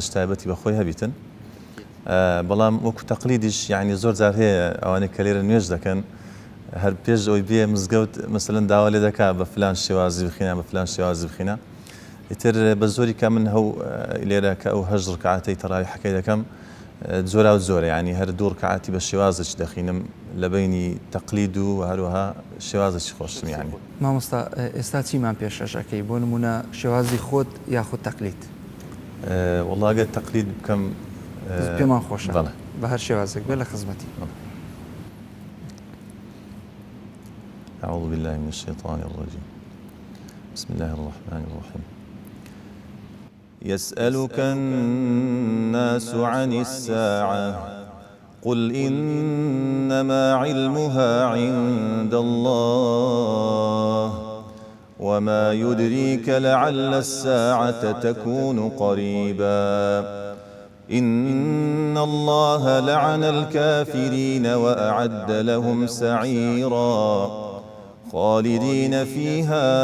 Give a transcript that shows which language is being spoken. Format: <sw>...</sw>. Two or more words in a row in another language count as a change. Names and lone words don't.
<ckb>تایبەتی بەخۆی هەبیتن بەڵام وەکو تەقلیدیش یعنی زۆر جار هەیە ئەوانەی کە لێرە نوێژ دەکەن هەر پێش ئەوی بێ مزگەوت مەسەلەن داوا لێ دەکات بە فلان شێوازی بخینە بە فلان شێوازی بخینە ئیتر بە زۆری کە من هەو لێرە کە ئەو 8 ڕکعاتەی تەراویحەکەی دەکەم زۆرا و زۆرە ینی هەر دوور کەعاتی بە شێوازش دەخینم لە بینی تەقلید و هەروەها شێوازش خۆشتم ینی. مامۆستا ئێستا چیمان پێشەشەکەی بۆ نمونە شێوازی خۆت یاخود تەقلید؟ وەڵڵا ئەگەر تەقلید بکەم پێمان خۆشە بە هەر شێوازێک بێ لە خزمەتی.</ckb> <ar>أعوذ بالله من الشيطان الرجيم. بسم الله الرحمن الرحيم. يسألك الناس عن الساعة قل إنما علمها عند الله وما يدريك لعل الساعة تكون قريبا إن الله لعن الكافرين وأعد لهم سعيرا خالدين فيها</ar>